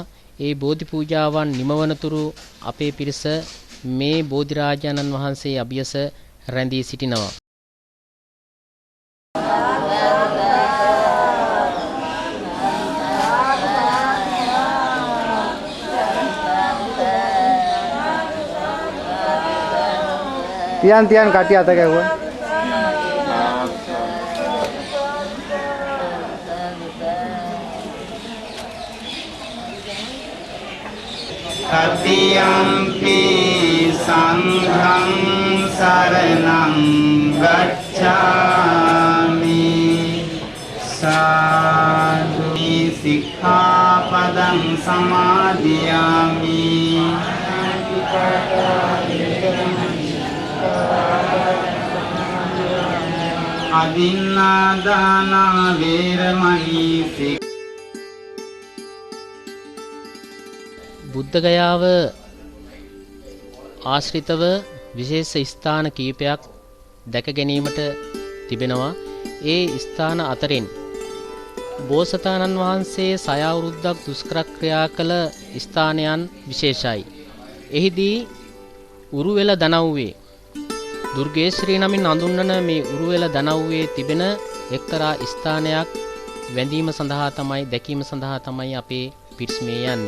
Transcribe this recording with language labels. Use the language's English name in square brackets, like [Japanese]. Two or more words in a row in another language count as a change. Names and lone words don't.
[Sinhala] ඒ බෝධි පූජාවන් නිමවනතුරු අපේ පිරිස මේ බෝධිරාජානන් වහන්සේ අභියස රැඳී සිටිනවා. තියන් කටි අත ගැහුවා. [Pali] තතියම්පි සංඝං සරණං ගච්ඡාමි සාදු සික්ඛාපදං සමාදියාමි අදින්නාදාන වේරමණී [Sinhala] බුද්ධගයාව ආශ්‍රිතව විශේෂ ස්ථාන කීපයක් දැක ගැනීමට තිබෙනවා. ඒ ස්ථාන අතරින් බෝසතාණන් වහන්සේ සය අවුරුද්දක් දුෂ්කර ක්‍රියා කළ ස්ථානයන් විශේෂයි. එහිදී උරුවෙල දනව්වේ දුර්ගේශ්‍රී නමින් හඳුන්වන මේ උරුවෙල දනව්වේ තිබෙන එක්තරා ස්ථානයක් වැඳීම සඳහා තමයි දැකීම සඳහා තමයි අපේ පිරිස මේ යන්නේ.